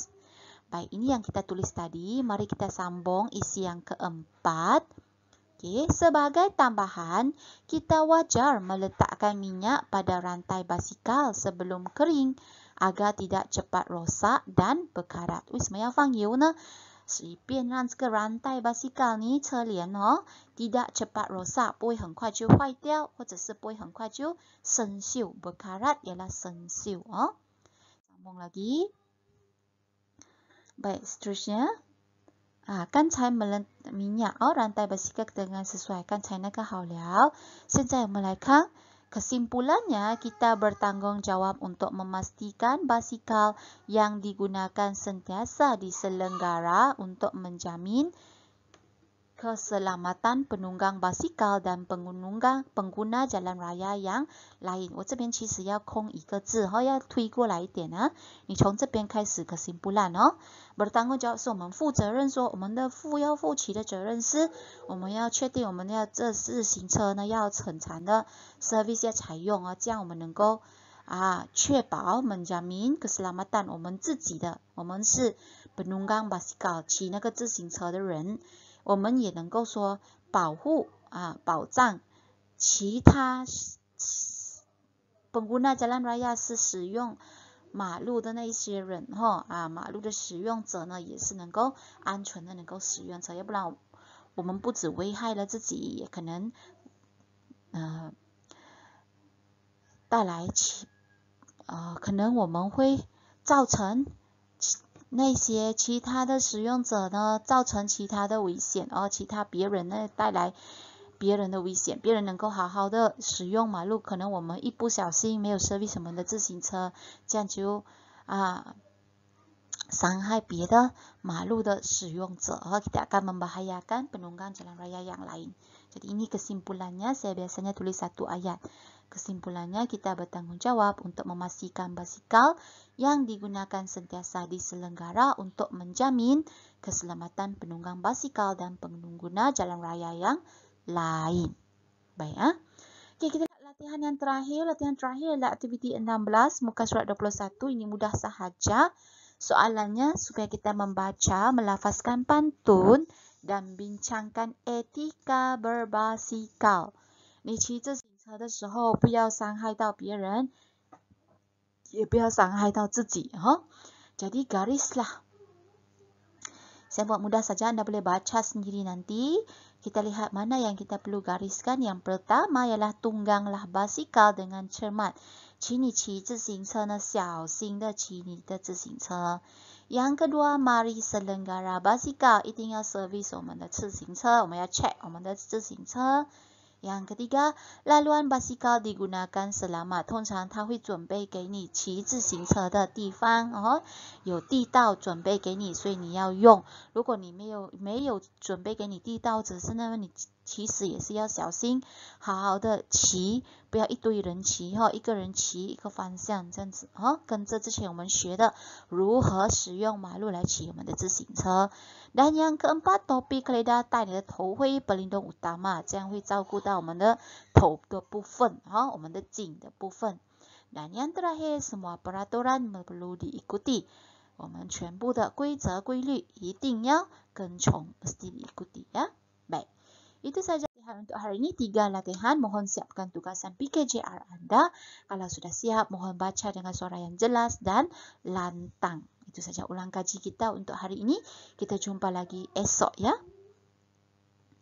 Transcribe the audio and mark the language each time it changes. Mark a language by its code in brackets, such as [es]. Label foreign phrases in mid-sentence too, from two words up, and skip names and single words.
[ms] Baik, ini yang kita tulis tadi. Mari kita sambung isi yang keempat. Okey, sebagai tambahan, kita wajar meletakkan minyak pada rantai basikal sebelum kering agar tidak cepat rosak dan berkarat. [zh] 为什么要放油呢？是以便让这个ran带 [ms] basikal ni [zh] 车帘 [ms] tidak cepat rosak， [zh] 不会很快就坏掉，或者是不会很快就生锈。 [ms] berkarat ialah [zh] 生锈。 [ms] Sambung lagi. Baik, seterusnya. 刚才 minyak rantai basikal dengan sesuai [zh] 刚才那个好了。现在我们来看 [ms] kesimpulannya kita bertanggungjawab untuk memastikan basikal yang digunakan sentiasa diselenggara untuk menjamin keselamatan penunggang basikal dan pengguna jalan raya yang lain。 [zh] 我这边其实要空一个字，要推过来一点啊。你从这边开始 [ms] kesimpulan bertanggungjawab [zh] 是我们负责任，说我们的要负起的责任是，我们要确定我们要这自行车呢要很长的 service 要采用这样我们能够确保 [ms] menjamin keselamatan [zh] 我们自己的，我们是 [ms] penunggang basikal [zh] 骑那个自行车的人。我们也能够说保护保障其他 [ms] pengguna jalan raya [zh] 是使用马路的那一些人马路的使用者呢也是能够安全的能够使用车，要不然我们不只危害了自己，也可能带来可能我们会造成那些其他的使用者呢造成其他的危险其他别人呢带来别人的危险，别人能够好好的使用马路，可能我们一不小心没有 service 我们的自行车，这样就伤害别的马路的使用者 [ms] kita akan membahayakan penunggang jalan raya yang lain. Jadi ini kesimpulannya, saya biasanya tulis satu ayat. Kesimpulannya kita bertanggung jawab untuk memastikan basikal yang digunakan sentiasa diselenggara untuk menjamin keselamatan penunggang basikal dan pengguna jalan raya yang lain. Baik Okay, kita lihat latihan yang terakhir. Latihan terakhir adalah aktiviti 16 muka surat 21. Ini mudah sahaja. Soalannya supaya kita membaca, melafazkan pantun dan bincangkan etika berbasikal. [zh] 你骑自行车的时候不要伤害到别人，也不要伤害到自己 [ms] Jadi garislah. Saya buat mudah saja, anda boleh baca sendiri nanti. Kita lihat mana yang kita perlu gariskan. Yang pertama ialah tungganglah basikal dengan cermat. [zh] 骑你骑自行车呢，小心的骑你的自行车。 [ms] Yang kedua, mari selenggara basikal， [zh] 一定要 service 我们的自行车，我们要 check 我们的自行车。 [ms] Yang ketiga, laluan basikal digunakan selamat， [zh] 通常他会准备给你骑自行车的地方有地道准备给你，所以你要用。如果你没有准备给你地道，只是那么你其实也是要小心，好好的骑，不要一堆人骑一个人骑一个方向这样子跟着之前我们学的如何使用马路来骑我们的自行车。 [ms] Dan yang keempat, topi keledar [zh] 戴你的头盔 [ms] pelindung utama， [zh] 这样会照顾到我们的头的部分我们的颈的部分。 [ms] Dan yang terakhir, semua peraturan perlu diikuti， [zh] 我们全部的规则规律一定要跟从 [ms] mesti diikuti Baik, itu saja latihan untuk hari ini. 3 latihan, mohon siapkan tugasan PKJR anda. Kalau sudah siap, mohon baca dengan suara yang jelas dan lantang. Itu saja ulang kaji kita untuk hari ini. Kita jumpa lagi esok ya.